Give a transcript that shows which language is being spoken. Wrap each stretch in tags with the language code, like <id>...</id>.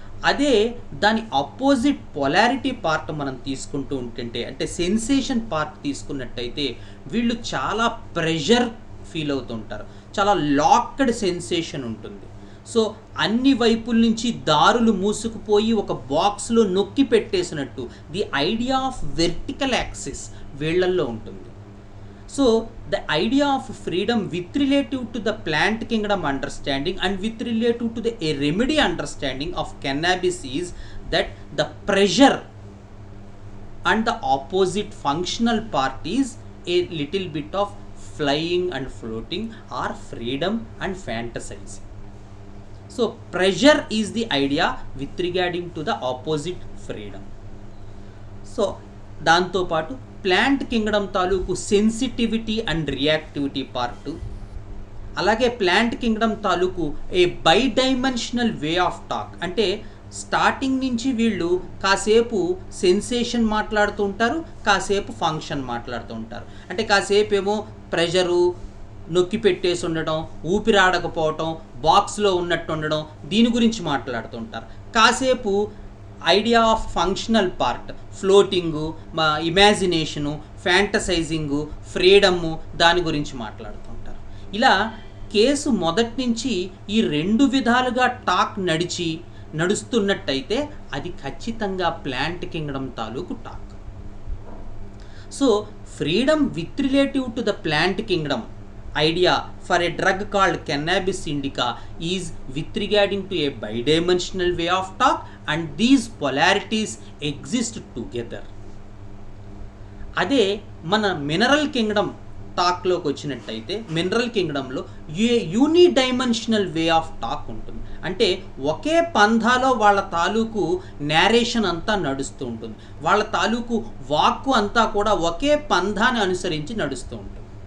<te>అదే దాని opposite polarity part మనం తీసుకుంటూ ఉంటుంటే, అంటే సెన్సేషన్ పార్ట్ తీసుకున్నట్టయితే వీళ్ళు చాలా ప్రెషర్ ఫీల్ అవుతుంటారు, చాలా లాక్డ్ సెన్సేషన్ ఉంటుంది. సో అన్ని వైపుల నుంచి దారులు మూసుకుపోయి ఒక బాక్స్లో నొక్కి పెట్టేసినట్టు the idea of vertical axis వీళ్ళల్లో ఉంటుంది.</te> <en>So the idea of freedom with relative to the plant kingdom understanding and with relative to the a remedy understanding of cannabis is that the pressure and the opposite functional part is a little bit of flying and floating or freedom and fantasizing. So pressure is the idea with regarding to the opposite freedom.</en> <te>So దాంతోపాటు plant Kingdom తాలూకు sensitivity and reactivity part, అలాగే plant Kingdom తాలూకు</te> <en>a bidimensional way of talk,</en> <te>అంటే starting నుంచి వీళ్ళు కాసేపు sensation మాట్లాడుతూ ఉంటారు, కాసేపు ఫంక్షన్ మాట్లాడుతూ ఉంటారు. అంటే కాసేపు ఏమో ప్రెషరు, నొక్కి పెట్టేసి ఉండడం, ఊపిరాడకపోవటం, బాక్స్లో ఉన్నట్టు ఉండడం, దీని గురించి మాట్లాడుతూ ఉంటారు. కాసేపు idea of functional part, ఫ్లోటింగు, imagination, ఫ్యాంటసైజింగు, freedom, దాని గురించి మాట్లాడుతుంటారు. ఇలా కేసు మొదటి నుంచి ఈ రెండు విధాలుగా టాక్ నడుస్తున్నట్టయితే అది ఖచ్చితంగా ప్లాంట్ కింగ్డమ్ తాలూకు talk.</te> <en>So freedom with relative to the plant kingdom idea for a drug called cannabis indica is with regarding to a bidimensional way of talk, and these polarities exist together.</en> <te>అదే మన mineral Kingdom టాక్లోకి వచ్చినట్టయితే mineral కింగ్డమ్లో unidimensional way of talk ఉంటుంది. అంటే ఒకే పంధాలో వాళ్ళ తాలూకు narration అంతా నడుస్తూ ఉంటుంది, వాళ్ళ తాలూకు వాక్కు అంతా కూడా ఒకే పంధాన్ని అనుసరించి నడుస్తూ ఉంటుంది.</te>